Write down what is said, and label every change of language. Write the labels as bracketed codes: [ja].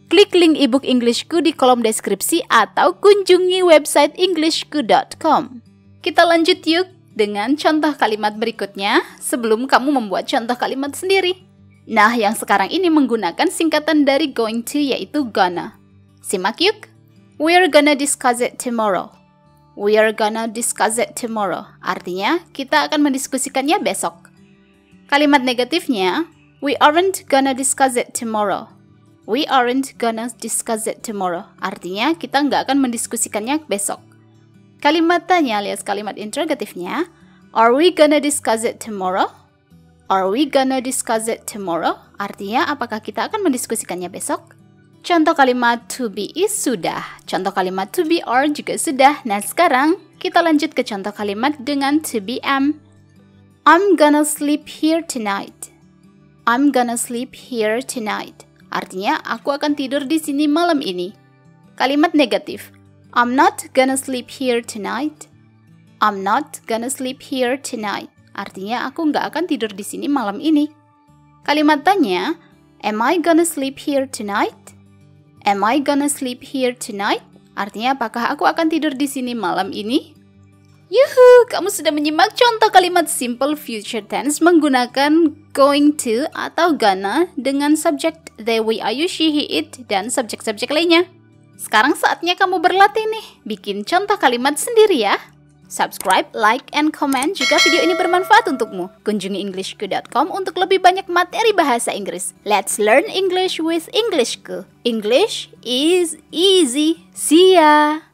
[id] Klik link ebook Englishku di kolom deskripsi atau kunjungi website englishku.com. Kita lanjut yuk dengan contoh kalimat berikutnya sebelum kamu membuat contoh kalimat sendiri. Nah, yang sekarang ini menggunakan singkatan dari going to yaitu gonna. Simak yuk. [en] We're gonna discuss it tomorrow. We are gonna discuss it tomorrow. [id] Artinya, kita akan mendiskusikannya besok. Kalimat negatifnya, [en] we aren't gonna discuss it tomorrow. We aren't gonna discuss it tomorrow. [id] Artinya, kita nggak akan mendiskusikannya besok. Kalimat tanya alias kalimat interrogatifnya, [en] are we gonna discuss it tomorrow? Are we gonna discuss it tomorrow? [id] Artinya, apakah kita akan mendiskusikannya besok? Contoh kalimat to be is sudah. Contoh kalimat to be are juga sudah. Nah, sekarang kita lanjut ke contoh kalimat dengan to be am. [en] I'm gonna sleep here tonight. I'm gonna sleep here tonight. [id] Artinya, aku akan tidur di sini malam ini. Kalimat negatif. [en] I'm not gonna sleep here tonight. I'm not gonna sleep here tonight. [id] Artinya, aku nggak akan tidur di sini malam ini. Kalimat tanya. [en] Am I gonna sleep here tonight? Am I gonna sleep here tonight? [id] Artinya, apakah aku akan tidur di sini malam ini? Yuhu, kamu sudah menyimak contoh kalimat simple future tense menggunakan going to atau gonna dengan subjek they, we, are, you, she, he, it, dan subjek-subjek lainnya. Sekarang saatnya kamu berlatih nih, bikin contoh kalimat sendiri ya. [en] Subscribe, like, and comment [id] jika video ini bermanfaat untukmu. Kunjungi englishku.com untuk lebih banyak materi bahasa Inggris. [en] Let's learn English with Englishku. English is easy. See ya!